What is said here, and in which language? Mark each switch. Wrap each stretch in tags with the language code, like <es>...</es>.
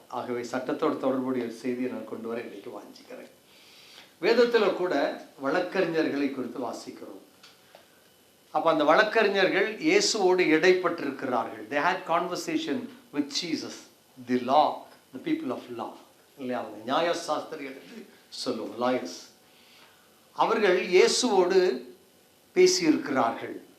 <ta>ஆகவே சட்டத்தோடு தொடர்புடைய செய்தியை நான் கொண்டு வர இன்றைக்கு வாஞ்சிக்கிறேன். வேதத்தில் கூட வழக்கறிஞர்களை குறித்து வாசிக்கிறோம். அப்போ அந்த வழக்கறிஞர்கள் இயேசுவோடு இடைப்பட்டிருக்கிறார்கள்.</ta> <en>They had conversation with Jesus, the law, the people of law.</en> <ta>இல்லையா, அவங்க நியாயசாஸ்திரிகள் என்று சொல்லுவோம், லாயர்ஸ். அவர்கள் இயேசுவோடு பேசியிருக்கிறார்கள்.</ta>